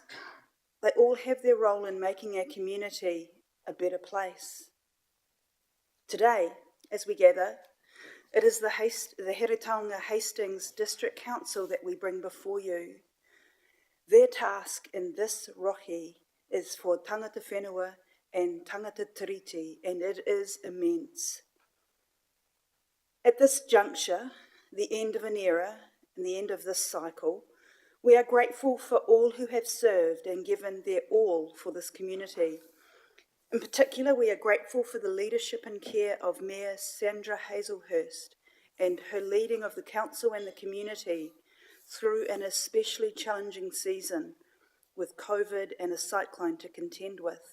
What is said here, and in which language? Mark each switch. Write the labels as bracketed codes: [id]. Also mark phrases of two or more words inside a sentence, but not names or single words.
[en] They all have their role in making our community a better place. Today, as we gather, it is the Heretaunga Hastings District Council that we bring before you. Their task in this rohi is for [mi] tangata whenua [en] and [mi] tangata tiriti, [en] and it is immense. At this juncture, the end of an era and the end of this cycle, we are grateful for all who have served and given their all for this community. In particular, we are grateful for the leadership and care of Mayor Sandra Hazelhurst and her leading of the council and the community through an especially challenging season with COVID and a cyclone to contend with.